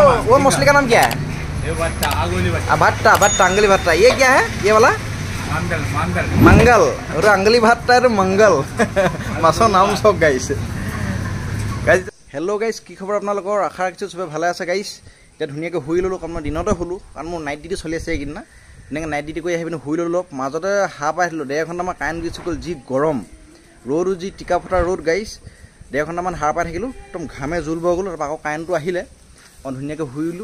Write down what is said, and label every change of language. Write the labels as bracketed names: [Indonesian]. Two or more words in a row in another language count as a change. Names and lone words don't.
[Hindi] वो मछली का नाम क्या है? ये भट्टा, अंगुली भट्टा। भट्टा भट्टा अंगली भट्टा। ये क्या है ये वाला? मंगल मंगल मंगल। और अंगली भट्टा और मंगल माछर नाम सब गाइस। [English] guys hello guys, [Assamese] কি খবৰ আপোনালোকৰ? আশা ৰাখিছোঁ সবে ভালে আছে গাইস। এতিয়া ধুনীয়াকৈ শুই ল'লোঁ, কাৰণ মই দিনতে শুলোঁ, কাৰণ মোৰ [English] night duty [Assamese] চলি আছে এইকেইদিন না। এনেকৈ [English] night duty [Assamese] কৰি আহি পিনে শুই ল'লোঁ। মাজতে হাঁহ পাই আহিলোঁ, 1.5 ঘণ্টামান কাৰেণ্ট গুচি গ'ল। যি গৰম ৰ'দো, যি টিকা ফটা ৰ'দ গাইছ। 1.5 ঘণ্টামান হাঁহ পাই থাকিলোঁ, একদম ঘামে জোল বৈ গ'লোঁ। তাৰপৰা আকৌ কাৰেণ্টটো আহিলে, মই ধুনীয়াকৈ শুইলোঁ।